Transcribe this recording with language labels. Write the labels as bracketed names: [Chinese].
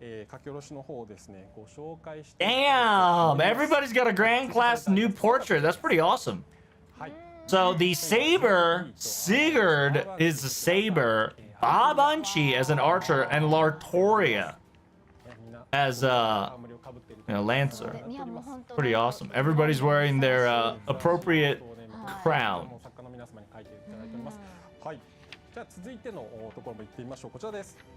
[Japanese] 書き下ろしの方をですねご紹介して [English] Damn! Everybody's got a Grand Class new portrait. That's pretty awesome. [Japanese] はい [English] So the saber, Sigurd is a saber, Bob Unchi as an archer, and Lartoria as a lancer. [Japanese] いや、もう本当 [English] Pretty awesome. Everybody's wearing their appropriate crown. [Japanese] 作家の皆様に書いていただいております。はい。じゃあ続いてのところも行ってみましょう。こちらです。